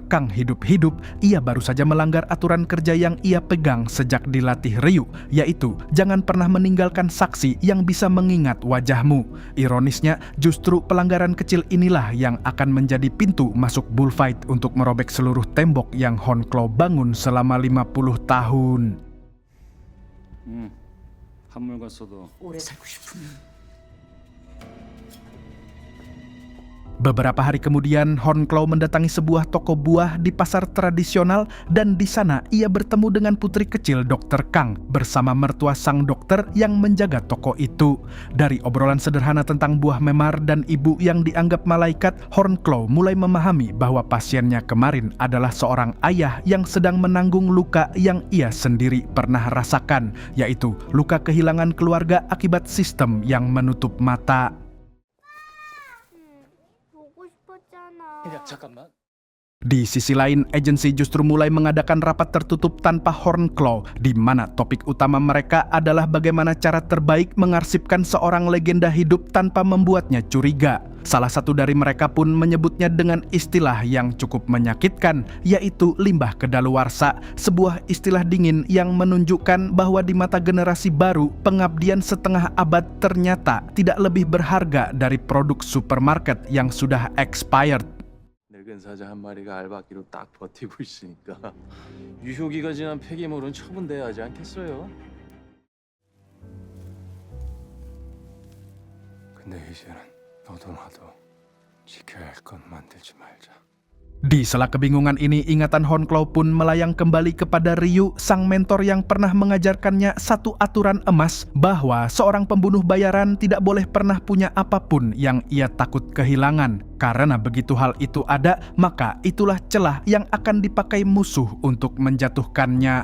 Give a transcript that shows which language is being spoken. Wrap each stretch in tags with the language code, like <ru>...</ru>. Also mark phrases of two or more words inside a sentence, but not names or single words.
<id>Kang hidup-hidup, ia baru saja melanggar aturan kerja yang ia pegang sejak dilatih Ryu, yaitu jangan pernah meninggalkan saksi yang bisa mengingat wajahmu. Ironisnya, justru pelanggaran kecil inilah yang akan menjadi pintu masuk Bullfight untuk merobek seluruh tembok yang Hornclaw bangun selama 50 tahun.</id> <ko>한물 갔어도 오래 살고 싶으면</ko> <id>Beberapa hari kemudian, Hornclaw mendatangi sebuah toko buah di pasar tradisional dan di sana ia bertemu dengan putri kecil Dr. Kang bersama mertua sang dokter yang menjaga toko itu. Dari obrolan sederhana tentang buah memar dan ibu yang dianggap malaikat, Hornclaw mulai memahami bahwa pasiennya kemarin adalah seorang ayah yang sedang menanggung luka yang ia sendiri pernah rasakan, yaitu luka kehilangan keluarga akibat sistem yang menutup mata.</id> <ko>보고 싶었잖아. 야 잠깐만.</ko> <id>Di sisi lain, agensi justru mulai mengadakan rapat tertutup tanpa Hornclaw, di mana topik utama mereka adalah bagaimana cara terbaik mengarsipkan seorang legenda hidup tanpa membuatnya curiga. Salah satu dari mereka pun menyebutnya dengan istilah yang cukup menyakitkan, yaitu limbah kedaluarsa, sebuah istilah dingin yang menunjukkan bahwa di mata generasi baru, pengabdian setengah abad ternyata tidak lebih berharga dari produk supermarket yang sudah expired.</id> <ko>늙은 사자 한 마리가 알바끼로 딱 버티고 있으니까 유효기가 지난 폐기물은 처분돼야 하지 않겠어요? 근데 이제는 너도 나도 지켜야 할 건 만들지 말자.</ko> <id>Di sela kebingungan ini, ingatan Hornclaw pun melayang kembali kepada Ryu, sang mentor yang pernah mengajarkannya satu aturan emas bahwa seorang pembunuh bayaran tidak boleh pernah punya apapun yang ia takut kehilangan. Karena begitu hal itu ada, maka itulah celah yang akan dipakai musuh untuk menjatuhkannya.</id>